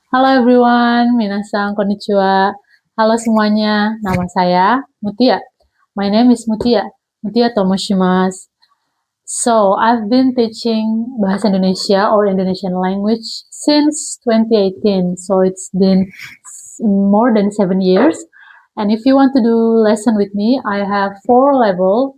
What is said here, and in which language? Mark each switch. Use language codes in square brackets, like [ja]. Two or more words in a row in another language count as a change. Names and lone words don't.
[en] Halo everyone, [ja] 皆さんこんにちは. [id] Halo semuanya, nama saya Mutia. [en] My name is Mutia, Mutia Tomoshimasu. So, I've been teaching Bahasa Indonesia or Indonesian language since 2018. So, it's been more than 7 years. And if you want to do lesson with me, I have 4 level.